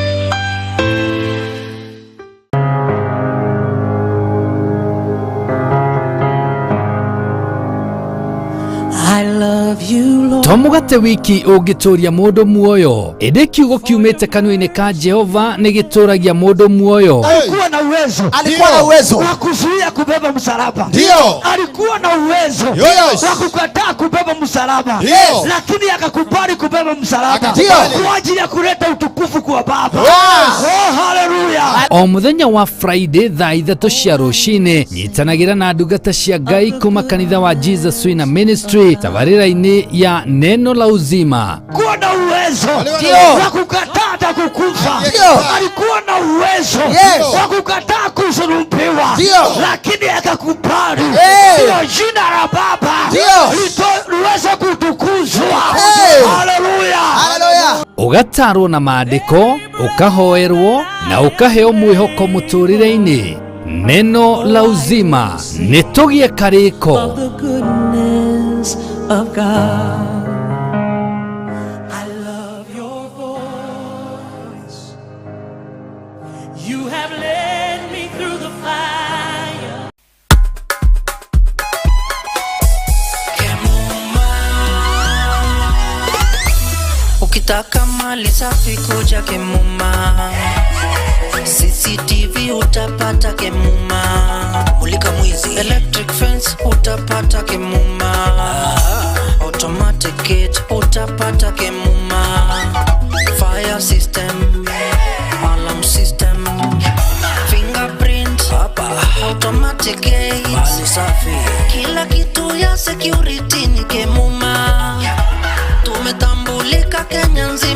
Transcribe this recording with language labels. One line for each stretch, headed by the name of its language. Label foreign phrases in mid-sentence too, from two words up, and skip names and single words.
Kikuyu: Tomugate wiki ũngĩtũria mũndũ muoyo, ĩndĩ kiugo kiumĩte kanua-inĩ ka Jehova nĩ gĩtũragia mũndũ muoyo.
Swahili: Alikuwa na uwezo wa kuzuia kubeba msalaba. Ndio. Alikuwa na uwezo wa kukataa kubeba msalaba. Lakini akakubali kubeba msalaba kwa ajili ya kuleta utukufu kwa Baba.
English: Oh, hallelujah.
Kikuyu: O muthenya wa Friday thaa 3 cia rũcinĩ nyitanagĩra na ndungata cia Ngai kuma kanitha wa Jesus Wina Ministry tabarĩra-inĩ ya Neno la Uzima.
Swahili: Alikuwa na uwezo wa kukataa hata kukufa. Alikuwa na uwezo wa kukataa kusulubiwa, lakini akakubali. Ndio jina la Baba liweze kutukuzwa. Haleluya.
Kikuyu: Ugatarwo na maandĩko, ukahoerwo na ukaheo mwĩhoko mũtũrĩre-inĩ. Neno la Uzima nĩ tũgie karĩko.
English: Of God, I love your voice. You have led me through the fire.
Swahili: Kemuma, ukitaka mali safi kuja Kemuma. CCTV utapata Kemuma. Mulika mwizi,
English: electric fence
Swahili: utapata Kemuma.
English: Automatic gate
Swahili: utapata Kemuma.
English: Fire system, alarm system,
Swahili: fingerprint hapa,
English: automatic gate,
Swahili: mali safi, kila kitu ya security ni Kemuma. Tumetambulika Kenya